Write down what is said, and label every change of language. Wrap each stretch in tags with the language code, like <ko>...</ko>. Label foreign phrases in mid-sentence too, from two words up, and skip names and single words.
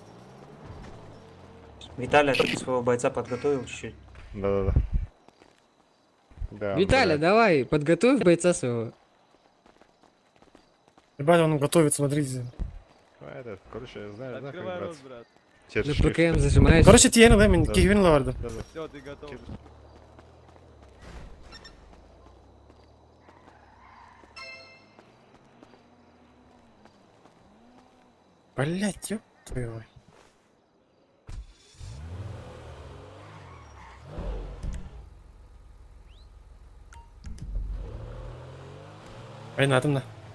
<ru>Виталий, ты своего бойца подготовил чуть-чуть. Да-да-да. Да, Виталя, блядь. давай, подготовь бойца своего. Ебать, он готовит, смотрите. А, это, короче, я знаю, как Открывай рот, брать. брат. Те На шрифты. ПКМ зажимаешь. Короче,</ru> <kk>тиен, да, мен</kk> <ru>Да. кегвин лаварды. Да-да. Все, ты готов. Блять, ёб твою мать.</ru> <kk>Ойнадым да.</kk>